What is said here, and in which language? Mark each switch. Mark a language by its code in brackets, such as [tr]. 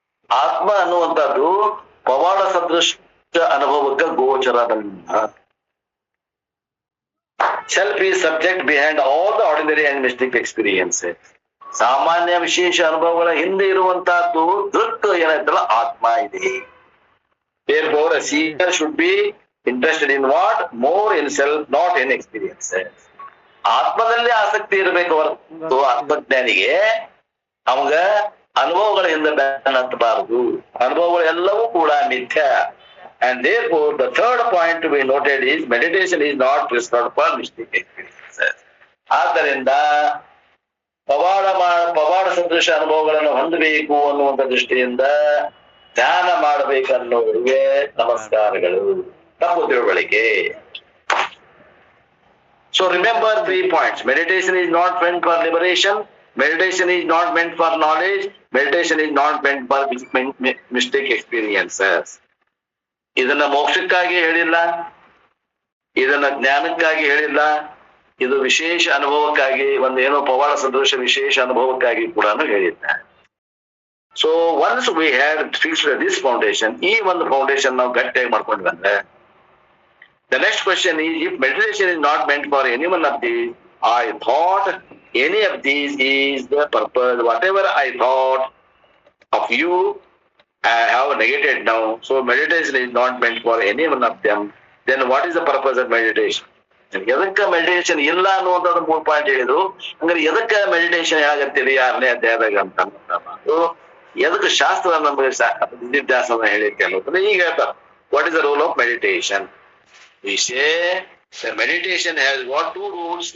[kn] ಆತ್ಮ ಅನ್ನುವಂಥದ್ದು ಪವಾಡ ಸದೃಶ ಅನುಭವಕ್ಕೆ ಗೋಚರವಲ್ಲ. [en] Self is subject behind all the ordinary and mystic experiences. [kn] ಸಾಮಾನ್ಯ ವಿಶೇಷ ಅನುಭವಗಳ ಹಿಂದೆ ಇರುವಂತಹದ್ದು ದೃಕ್ ಏನೈತಲ್ಲ ಆತ್ಮ ಇದೆ. [en] Therefore a seeker should be interested in what? More in self, not in experiences. [kn] ಆತ್ಮದಲ್ಲಿ ಆಸಕ್ತಿ ಇರಬೇಕು ಹೊರತು ಆತ್ಮಜ್ಞಾನಿಗೆ ಅವಾಗ ಅನುಭವಗಳ ಹಿಂದೆ ಬೆನ್ನತ್ತಬಾರದು. ಅನುಭವಗಳು ಎಲ್ಲವೂ ಕೂಡ ಮಿಥ್ಯ. [en] And therefore the third point to be noted is meditation is not prescribed for mystic experiences. [kn] ಆದ್ದರಿಂದ ಪವಾಡ ಸದೃಶ ಅನುಭವಗಳನ್ನು ಹೊಂದಬೇಕು ಅನ್ನುವಂಥ ದೃಷ್ಟಿಯಿಂದ ಧ್ಯಾನ ಮಾಡಬೇಕನ್ನುವರಿಗೆ ನಮಸ್ಕಾರಗಳು. ತಪ್ಪು ತಿಳುವಳಿಕೆ. [en] So remember 3 points. Meditation is not meant for liberation. Meditation is not meant for knowledge. Meditation is not meant for mystic experiences. [kn] ಇದನ್ನ ಮೋಕ್ಷಕ್ಕಾಗಿ ಹೇಳಿಲ್ಲ, ಇದನ್ನ ಜ್ಞಾನಕ್ಕಾಗಿ ಹೇಳಿಲ್ಲ. ಇದು ವಿಶೇಷ ಅನುಭವಕ್ಕಾಗಿ, ಒಂದು ಏನೋ ಪವಾಡ ಸದೃಶ ವಿಶೇಷ ಅನುಭವಕ್ಕಾಗಿ ಕೂಡ ಹೇಳಿದ್ದ. [en] so once we had fixed this foundation, [kn] ಈ ಒಂದು ಫೌಂಡೇಶನ್ ನಾವು ಗಟ್ಟಿಯಾಗಿ ಮಾಡ್ಕೊಂಡ್ವಿ ಅಂದ್ರೆ [en] the next question is, if meditation is not meant for any one of these, I thought any of these is the purpose. Whatever I thought, of you have negated now, so meditation is not meant for any one of them, then what is the purpose of meditation? [kn] ಎದಕ್ಕ meditation ಇಲ್ಲ ಅನ್ನುವಂಥದ್ದು 3 point ಹೇಳಿದ್ರು. ಹಂಗಾರೆ ಎದಕ್ಕ meditation ಹೇಳಕತ್ತೀರಿ 6ನೇ ಅಧ್ಯಾಯದಾಗ ಅಂತ ಮಾತು, ಎದಕ್ಕೆ ಶಾಸ್ತ್ರ ನಮಗೆ ವಿದ್ಯಾಭ್ಯಾಸನ ಹೇಳಿಕೆ ಅನ್ನೋದನ್ನ ಈಗ ಹೇಳ್ತಾರೆ. [en] What is the role of meditation? ವಿಷಯ meditation has what 2 rules.